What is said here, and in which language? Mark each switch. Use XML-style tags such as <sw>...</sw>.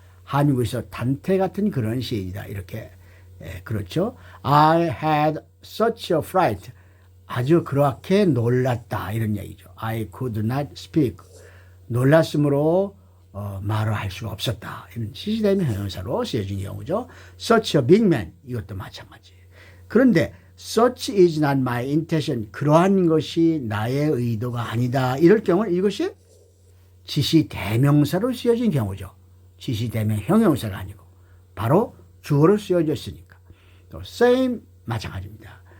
<ko>한국에서 단테 같은 그런 시인이다. 이렇게 그렇죠.</ko> <en>I had such a fright.</en> <ko>아주 그렇게 놀랐다, 이런 얘기죠.</ko> <en>I could not speak.</en> <ko>놀랐으므로 말을 할 수가 없었다. 이런 지시대명 형용사로 쓰여진 경우죠.</ko> <en>Such a big man,</en> <ko>이것도 마찬가지. 그런데</ko> <en>such is not my intention,</en> <ko>그러한 것이 나의 의도가 아니다, 이럴 경우는 이것이 지시대명사로 쓰여진 경우죠. 지시대명 형용사가 아니고 바로 주어로 쓰여졌으니까. 또 same 마찬가지입니다.</ko>